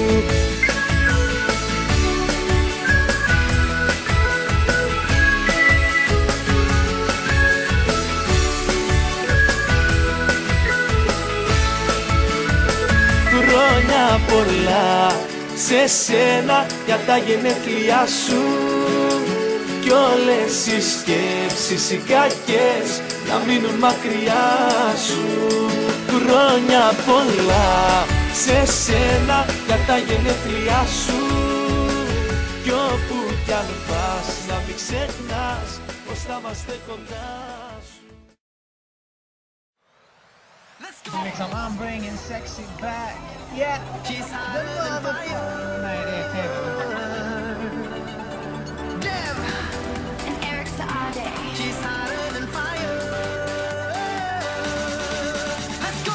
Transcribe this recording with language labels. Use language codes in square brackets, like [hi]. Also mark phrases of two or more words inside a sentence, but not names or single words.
[el] Χρόνια πολλά σε σένα για τα γενέθλιά σου, κι όλες οι σκέψεις οι κακές να μείνουν μακριά σου. Χρόνια πολλά σε σένα για τα γενέθλιά σου, κι όπου κι αν πας να μην ξεχνάς πως θα είμαστε κοντά σου. [en] I'm bringing sexy back. Yeah, she's the love of Dev and Eric Saade. She's hotter than fire. Let's go.